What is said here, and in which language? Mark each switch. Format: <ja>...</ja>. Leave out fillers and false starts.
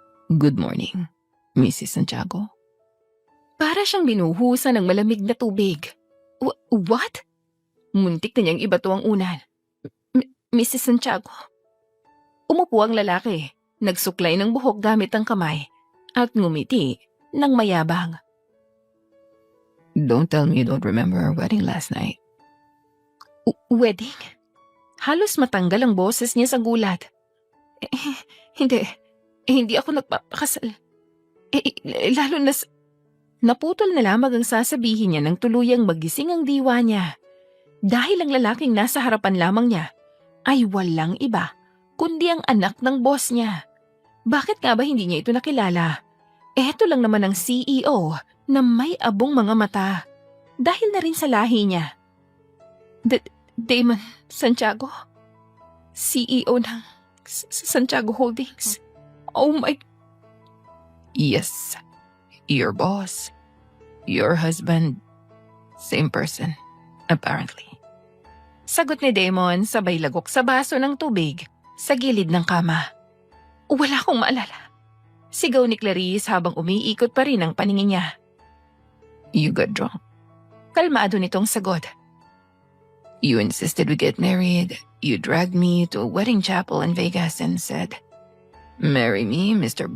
<en>Good morning,</en> <tl>Mrs. Santiago. Para siyang binuhusan ng malamig na tubig. What? Muntik na niyang ibato ang unan. Mrs. Santiago. Umupo ang lalaki, nagsuklay ng buhok gamit ang kamay, at ngumiti ng mayabang.</tl> <en>Don't tell me you don't remember our wedding last night. Wedding?</en> <tl>Halos matanggal ang boses niya sa gulat. Hindi ako nagpapakasal. Lalo na naputol na lamang ang sasabihin niya nang tuluyang magising ang diwa niya. Dahil ang lalaking nasa harapan lamang niya ay walang iba kundi ang anak ng boss niya. Bakit nga ba hindi niya ito nakilala? Eto lang naman ang CEO na may abong mga mata. Dahil na rin sa lahi niya. Damon Santiago? CEO ng Santiago Holdings?</tl> <en>Oh my... Yes, your boss, your husband, same person, apparently.</en> <tl>Sagot ni Damon sabay lagok sa baso ng tubig sa gilid ng kama. Wala akong maalala. Sigaw ni Clarice habang umiikot pa rin ang paningin niya.</tl> <en>You got drunk.</en> <tl>Kalmado nitong sagot.</tl> <en>You insisted we get married. You dragged me to a wedding chapel in Vegas and said, "Marry me, Mr.</en>